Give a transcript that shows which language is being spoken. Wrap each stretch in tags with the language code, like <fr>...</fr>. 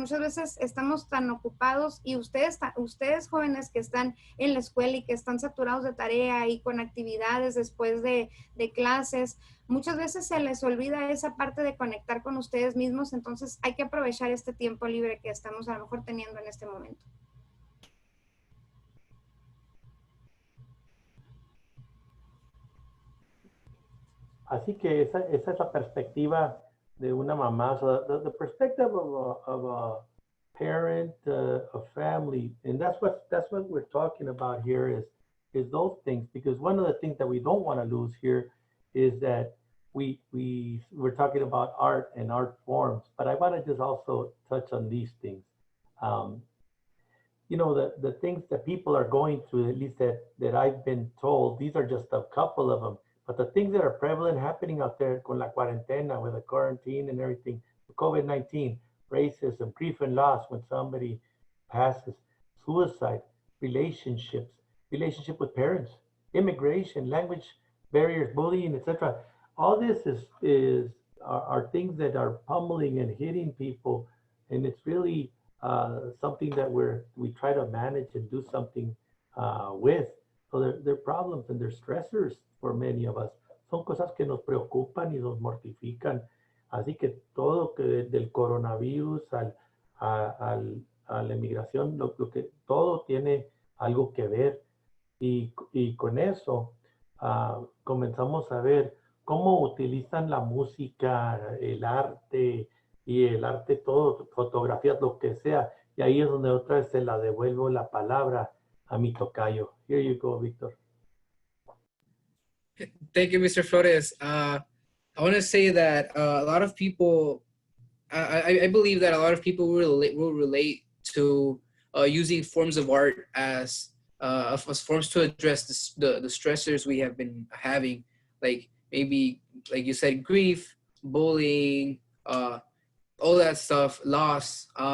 <es>Muchas veces estamos tan ocupados y ustedes jóvenes que están en la escuela y que están saturados de tarea y con actividades después de clases, muchas veces se les olvida esa parte de conectar con ustedes mismos, entonces hay que aprovechar este tiempo libre que estamos a lo mejor teniendo en este momento. Así que esa es la perspectiva de una mamá.</es> <en>So the perspective of a parent, a family, and that's what we're talking about here is those things. Because one of the things that we don't want to lose here is that we're talking about art and art forms, but I want to just also touch on these things. Um, you know, the things that people are going through, at least that I've been told, these are just a couple of them. But the things that are prevalent happening out there</en> <es>con la cuarentena,</es> <en>with the quarantine and everything, COVID-19, racism, grief and loss when somebody passes, suicide, relationships, relationship with parents, immigration, language barriers, bullying, etc. All this are things that are pummeling and hitting people, and it's really something that we try to manage and do something with. So they're problems and they're stressors for many of us.</en> <es>Son cosas que nos preocupan y nos mortifican. Así que todo que del coronavirus a la inmigración, lo que todo tiene algo que ver. Y con eso comenzamos a ver cómo utilizan la música, el arte todo, fotografías, lo que sea. Y ahí es donde otra vez se la devuelvo la palabra a mi tocayo.</es> <en>Here you go, Victor. Thank you, Mr. Flores. I want to say that a lot of people, I believe that a lot of people will relate to using forms of art as forms to address the stressors we have been having, like maybe, like you said, grief, bullying, all that stuff, loss.</en>